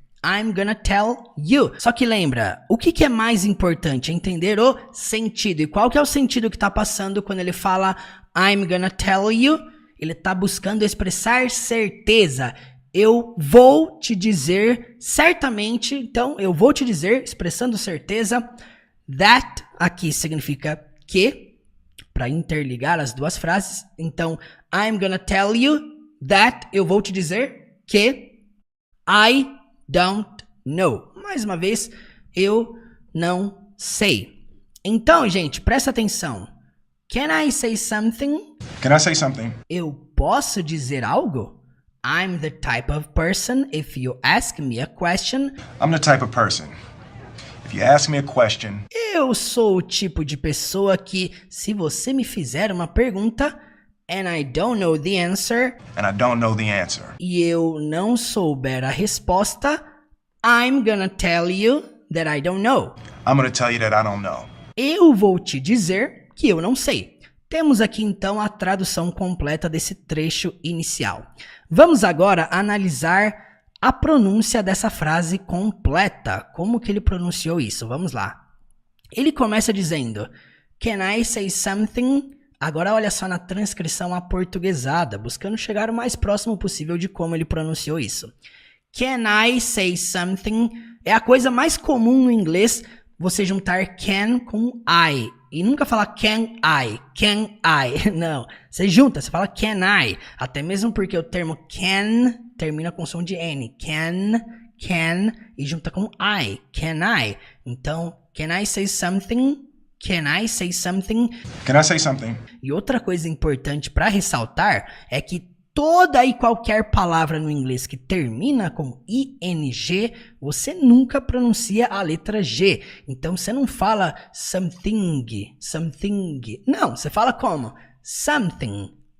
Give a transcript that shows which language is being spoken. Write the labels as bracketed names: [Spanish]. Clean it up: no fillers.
[English] I'm gonna tell you. [Portuguese] Só que lembra, o que é mais importante? É entender o sentido. E qual que é o sentido que está passando quando ele fala I'm gonna tell you? Ele está buscando expressar certeza. Eu vou te dizer certamente. Então, eu vou te dizer, expressando certeza. That aqui significa que, para interligar as duas frases. Então, [English] I'm gonna tell you that, [Portuguese] eu vou te dizer que [English] I don't know. [Portuguese] Mais uma vez, eu não sei. Então, gente, presta atenção. [English] Can I say something? Can I say something? [Portuguese] Eu posso dizer algo? [English] I'm the type of person, if you ask me a question. I'm the type of person. If you ask me a question, [Portuguese] Eu sou o tipo de pessoa que, se você me fizer uma pergunta, [English] and I don't know the answer, and I don't know the answer, [Portuguese] e eu não souber a resposta, [English] I'm gonna tell you that I don't know. I'm going to tell you that I don't know. [Portuguese] Eu vou te dizer que eu não sei. Temos aqui então a tradução completa desse trecho inicial. Vamos agora analisar a pronúncia dessa frase completa. Como que ele pronunciou isso? Vamos lá. Ele começa dizendo [English] Can I say something? [Portuguese] Agora olha só na transcrição aportuguesada, buscando chegar o mais próximo possível de como ele pronunciou isso. [English] Can I say something? [Portuguese] É a coisa mais comum no inglês você juntar can com I. E nunca falar [English] can I. [Portuguese] Não, você junta, você fala can I. Até mesmo porque o termo can termina com som de N. Can, e junta com I. Can I. Então, [English] can I say something? Can I say something? Can I say something? [Portuguese] E outra coisa importante para ressaltar é que toda e qualquer palavra no inglês que termina com ing, você nunca pronuncia a letra G. Então você não fala something. Não, você fala como? Something.